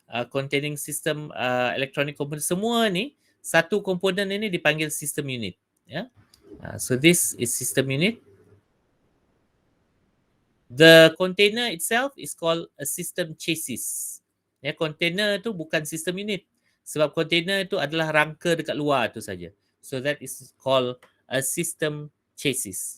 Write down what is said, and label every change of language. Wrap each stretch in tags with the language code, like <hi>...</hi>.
<en>containing system electronic component,</en> <ms>semua ni satu komponen ini dipanggil system unit. Ya.</ms> <en>So this is system unit. The container itself is called a system chassis.</en> <ms>Ya, container tu bukan system unit. Sebab container itu adalah rangka dekat luar tu saja.</ms> <en>So that is called a system chassis.</en>